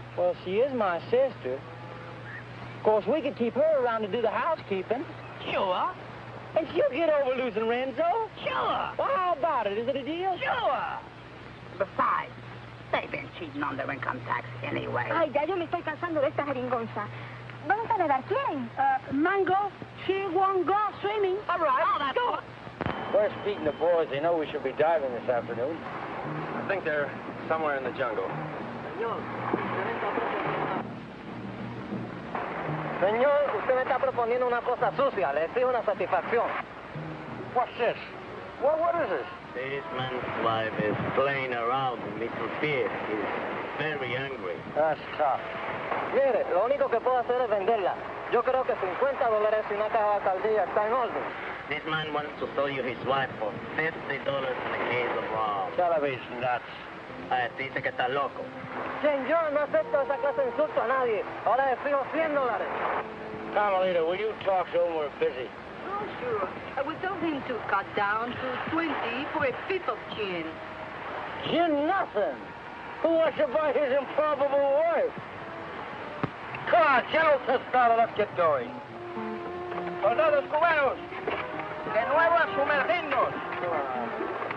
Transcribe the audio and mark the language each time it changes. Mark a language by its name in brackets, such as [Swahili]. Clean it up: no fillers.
[English] Well, she is my sister. Of course, we could keep her around to do the housekeeping. Sure. And she'll get over losing Renzo. Sure. Well, how about it? Is it a deal? Sure. Besides, they've been cheating on their income tax anyway. [Spanish] Ay, ya yo me estoy cansando de esta jeringonza. ¿Vamos a nadar? ¿Quién? [English] Mango, she won't go swimming. All right. Oh, that's go. Where's Pete and the boys? They know we should be diving this afternoon. I think they're somewhere in the jungle. [Spanish] Señor, usted me está proponiendo una cosa sucia. Le exijo una satisfacción. [English] What's this? What is this? This man's wife is playing around with Mr. Pierre. He's very angry. That's tough. [Spanish] Mire, lo único que puedo hacer es venderla. Yo creo que $50 y una caja de alcaldía está en orden. [English] This man wants to sell you his wife for $50 and a case of rum. Television nuts. [Spanish] Dice que está loco. Señor, no acepto esa clase de insulto a nadie. Ahora le exijo $100. [English] Carmelita, will you talk to him? We're busy. Oh, sure. I would tell him to cut down to 20 for a fifth of gin. Gin nothing. Who wants to buy his improbable wife? Come on, General Tostado, let's get going. [Spanish] Soldados cubanos, de nuevo a sumergirnos.